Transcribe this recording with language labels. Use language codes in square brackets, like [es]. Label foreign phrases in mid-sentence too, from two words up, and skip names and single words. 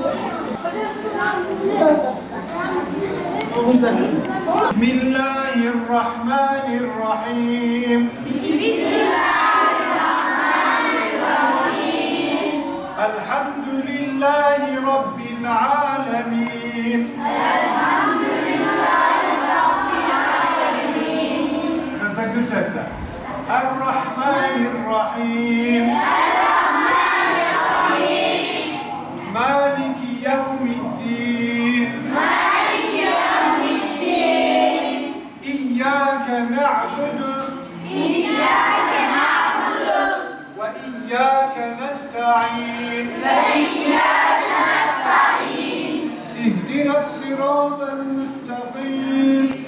[ar] بسم الله الرحمن الرحيم الحمد لله رب العالمين [tr] Kızda gür sesle [ar] الرحمن الرحيم مالك يوم الدين إياك نعبد وإياك نستعين اهدنا الصراط المستقيم